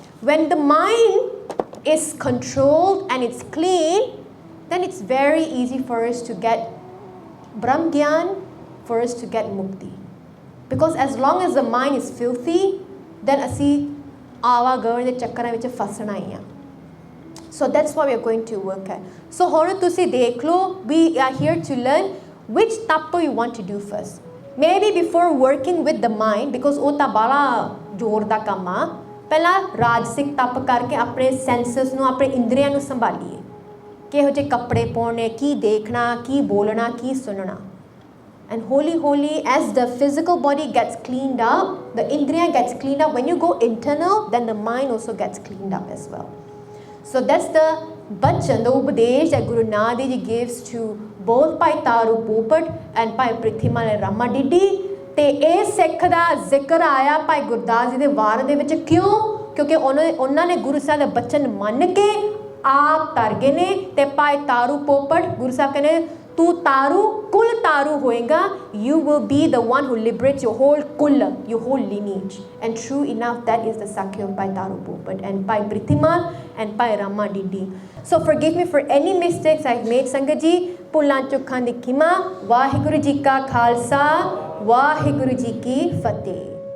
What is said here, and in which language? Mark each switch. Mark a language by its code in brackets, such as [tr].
[en] When the mind is controlled and it's clean, then it's very easy for us to get Brahm Gyan, for us to get Mukti. Because as long as the mind is filthy, then [pa] asi awa gavan de chakkara vich fasana hi. [en] So that's what we are going to work at. So [pa] honu tusi dekhlo, [en] we are here to learn which tappa you want to do first. Maybe before working with the mind, because [pa] ਉਹ ਤਾਂ ਬੜਾ ਜ਼ੋਰ ਦਾ ਕੰਮ ਆ, ਪਹਿਲਾਂ ਰਾਜਸਿਕ ਤਪ ਕਰਕੇ ਆਪਣੇ ਸੈਂਸਸ ਨੂੰ ਆਪਣੇ ਇੰਦਰੀਆਂ ਨੂੰ ਸੰਭਾਲੀਏ. ਕਿਹੋ ਜਿਹੇ ਕੱਪੜੇ ਪਾਉਣੇ, ਕੀ ਦੇਖਣਾ, ਕੀ ਬੋਲਣਾ, ਕੀ ਸੁਣਨਾ. [en] And holy, as the physical body gets cleaned up, the indriya gets cleaned up. When you go internal, then the mind also gets cleaned up as well. So that's the bachan, the upadesh that Guru Nanak Dev Ji gives to both Bhai Taru Popat and Bhai Prithimal and Rama Didi. [pa] ਤੇ ਇਹ ਸਿੱਖ ਦਾ ਜ਼ਿਕਰ ਆਇਆ ਭਾਈ ਗੁਰਦਾਸ ਜੀ ਦੇ ਵਾਰ ਦੇ ਵਿੱਚ ਕਿਉਂ? ਕਿਉਂਕਿ ਉਹਨਾਂ ਨੇ ਗੁਰੂ ਸਾਹਿਬ ਦਾ ਬਚਨ ਮੰਨ ਕੇ ਆਪ ਤਰ ਗਏ ਨੇ. ਤੇ ਭਾਈ ਤਾਰੂ ਪੋਪਟ ਗੁਰੂ ਸਾਹਿਬ ਕਹਿੰਦੇ ਤੂੰ ਤਾਰੂ ਕੁਲ ਤਾਰੂ ਹੋਏਗਾ. [en] You will be the one who liberates your whole kull, your whole lineage. And true enough, that is the Sakya of Bhai Taru Popat and Bhai Prithimal and Bhai Rama Didi. So forgive me for any mistakes I've made, Sangat ji. [pa] ਭੁੱਲਾਂ ਚੁੱਕਾਂ ਦੀ ਖਿਮਾ. ਵਾਹਿਗੁਰੂ ਜੀ ਕਾ ਖਾਲਸਾ, ਵਾਹਿਗੁਰੂ ਜੀ ਕੀ ਫਤਿਹ.